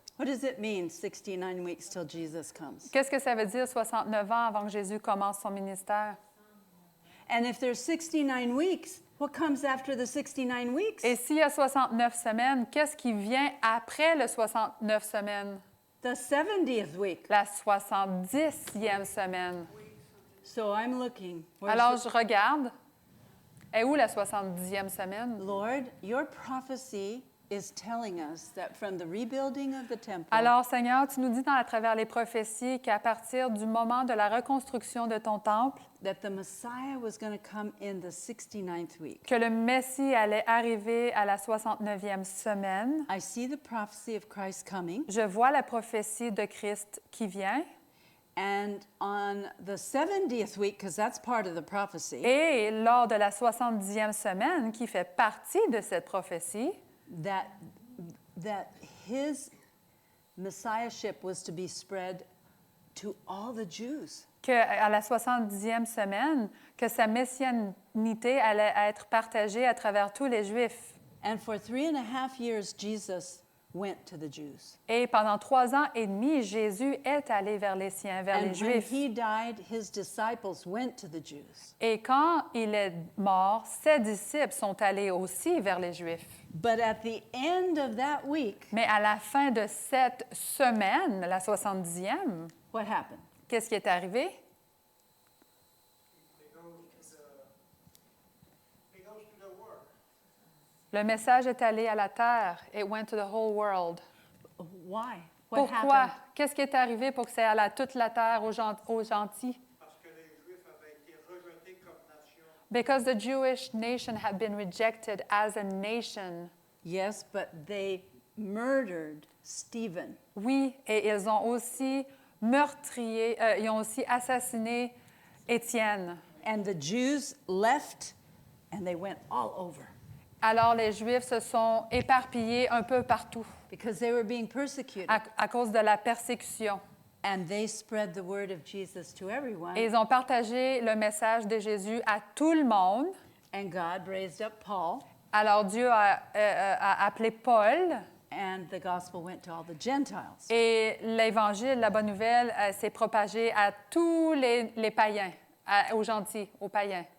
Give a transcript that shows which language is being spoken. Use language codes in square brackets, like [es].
[en] What does it mean, 69 weeks till Jesus comes? [fr] Qu'est-ce que ça veut dire 69 ans avant que Jésus commence son ministère? [en] And if there's 69 weeks, what comes after the 69 weeks? [fr] Et s'il y a 69 semaines, qu'est-ce qui vient après le 69 semaines? [en] The 70th week. [fr] La 70e semaine. [en] So I'm looking. Where's [fr] Alors, je regarde. Et où la 70e semaine? [en] Lord, your prophecy is telling us that from the rebuilding of the temple, [fr] Alors, Seigneur, tu nous dis à travers les prophéties qu'à partir du moment de la reconstruction de ton temple, [en] that the Messiah was going to come in the 69th week. [fr] que le Messie allait arriver à la 69e semaine. [en] I see the prophecy of Christ coming, [fr] Je vois la prophétie de Christ qui vient. [en] and on the 70th week, because that's part of the prophecy, [fr] Et lors de la 70e semaine, qui fait partie de cette prophétie, [en] that his messiahship was to be spread to all the Jews. [fr] qu'à la 70e semaine, que sa messianité allait être partagée à travers tous les Juifs. [en] And for 3.5 years, Jesus went to the Jews. [fr] Et pendant 3 ans et demi, Jésus est allé vers les siens, vers les [en] And when [fr] Juifs. [en] he died, his disciples went to the Jews. [fr] Et quand il est mort, ses disciples sont allés aussi vers les Juifs. [en] But at the end of that week, [fr] Mais à la fin de cette semaine, la 70e, [en] what happened? [fr] qu'est-ce qui est arrivé? Le message est allé à la terre. [en] It went to the whole world. Why? What [fr] Pourquoi? [en] happened? [fr] Qu'est-ce qui est arrivé pour que c'est à toute la terre, aux gentils? Parce que les Juifs avaient été rejetés comme nation. [en] Because the Jewish nation had been rejected as a nation. Yes, but they murdered Stephen. [fr] Oui, et ils ont aussi meurtrier, ils ont aussi assassiné Étienne. [en] And the Jews left and they went all over [fr] Alors les Juifs se sont éparpillés un peu partout [en] because they were being persecuted. [fr] à cause de la persécution. [en] And they spread the word of Jesus to everyone. [fr] Et ils ont partagé le message de Jésus à tout le monde. [en] And God raised up Paul, [fr] Alors Dieu a appelé Paul [en] and the gospel went to all the Gentiles. [fr] et l'Évangile, la bonne nouvelle, s'est propagée à tous les païens, aux gentils, aux païens.